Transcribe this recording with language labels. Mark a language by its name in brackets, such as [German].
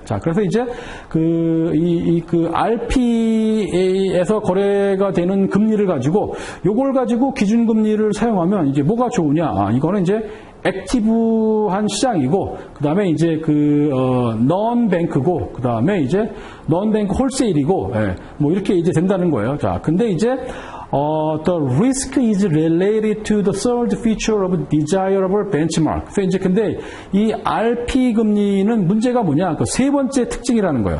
[Korean] 자, 그래서 이제 그 RP에서 거래가 되는 금리를 가지고 요걸 가지고 기준금리를 사용하면 이제 뭐가 좋으냐? 이거는 이제 액티브한 시장이고, 그 다음에 이제 non-bank고, 그 다음에 이제 non-bank wholesale이고, 예. 뭐 이렇게 이제 된다는 거예요. 자, 근데 이제 [English] the risk is related to the third feature of desirable benchmark. [Korean] 그래서 이제 근데 이 RP 금리는 문제가 뭐냐? 그 세 번째 특징이라는 거예요.